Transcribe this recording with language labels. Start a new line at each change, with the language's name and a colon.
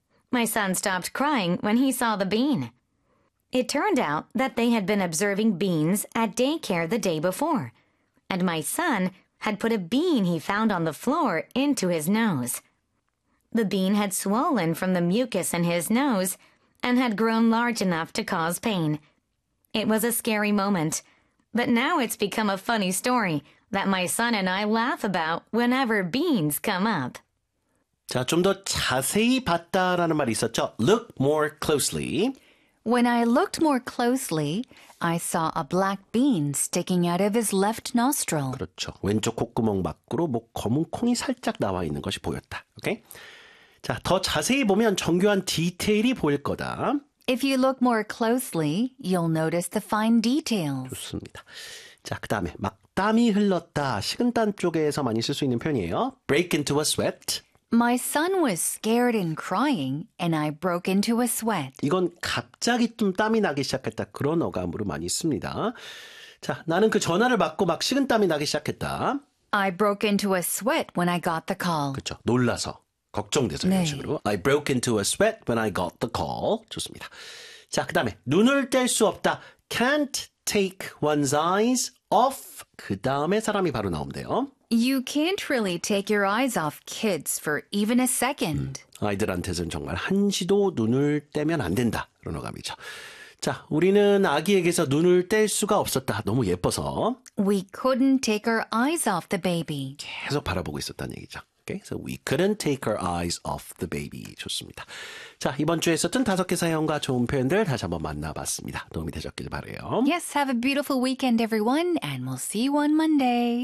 English: My son stopped crying when he saw the bean. It turned out that they had been observing beans at daycare the day before, and my son had put a bean he found on the floor into his nose. The bean had swollen from the mucus in his nose and had grown large enough to cause pain. It was a scary moment, but now it's become a funny story that my son and I laugh about whenever beans come up.
Korean: 자, 좀 더 자세히 봤다라는 말이 있었죠.
English: Look more closely. When I looked more closely, I saw a black bean sticking out of his left nostril.
Korean: 그렇죠. 왼쪽 콧구멍 밖으로 뭐 검은 콩이 살짝 나와 있는 것이 보였다.
English: Okay?
Korean: 자, 더 자세히 보면 정교한 디테일이 보일 거다.
English: If you look more closely, you'll notice the fine details.
Korean: 좋습니다. 자, 그 다음에 막 땀이 흘렀다. 식은땀 쪽에서 많이 쓸 수 있는 표현이에요.
English: Break into a sweat. My son was scared and crying, and I broke into a sweat.
Korean: 이건 갑자기 좀 땀이 나기 시작했다. 그런 어감으로 많이 씁니다. 자, 나는 그 전화를 받고 막 식은땀이 나기 시작했다.
English: I broke into a sweat when I got the call.
Korean: 그렇죠. 놀라서, 걱정돼서 이런 식으로.
English: I broke into a sweat when I got the call.
Korean: 좋습니다. 자, 그 다음에 눈을 뗄 수 없다.
English: Can't take one's eyes off.
Korean: 그 다음에 사람이 바로 나온대요.
English: You can't really take your eyes off kids for even a second.
Korean: 아이들한테는 정말 한시도 눈을 떼면 안 된다. 그런 어감이죠. 자, 우리는 아기에게서 눈을 뗄 수가 없었다. 너무 예뻐서.
English: We couldn't take our eyes off the baby.
Korean: 계속 바라보고 있었다는 얘기죠.
English: Okay? So we couldn't take our eyes off the baby.
Korean: 좋습니다. 자, 이번 주에 있었던 다섯 개 사연과 좋은 표현들 다시 한번 만나봤습니다. 도움이 되셨길 바라요.
English: Yes, have a beautiful weekend, everyone. And we'll see you on Monday.